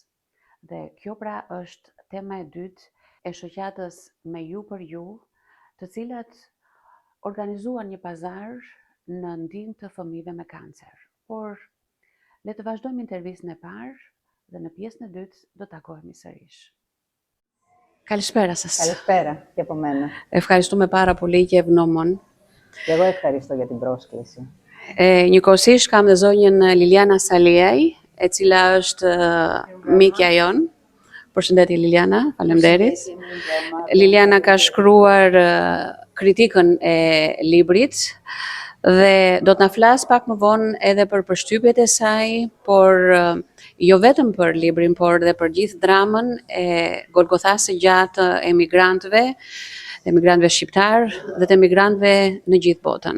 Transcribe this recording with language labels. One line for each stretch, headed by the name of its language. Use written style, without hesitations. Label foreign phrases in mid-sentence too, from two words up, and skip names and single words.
Albanian: Dhe kjo pra është tema e dytë e shoqatës Me Ju për Ju, të cilat organizuan një pazar në ndihmë të fëmijëve me kancer. Por le të vazhdojmë intervistën e parë dhe në pjesën e dytë do takohemi sërish.
Greek: Καλησπέρα σας. Καλησπέρα και από μένα. Ευχαριστούμε πάρα πολύ και ευγνώμων. Και εγώ ευχαριστώ για την πρόσκληση.
Albanian: Njëkohësisht kam dhe zonjën Liliana Saliaj, e cila është mikja jon. Përshëndetje Liliana, faleminderit. Liliana ka shkruar kritikën e librit dhe do të na flas pak më vonë edhe për përshtypjet e saj, por jo vetëm për librin, por edhe për gjithë dramën e golgothasë gjatë emigrantëve shqiptar dhe të emigrantëve në gjithë botën.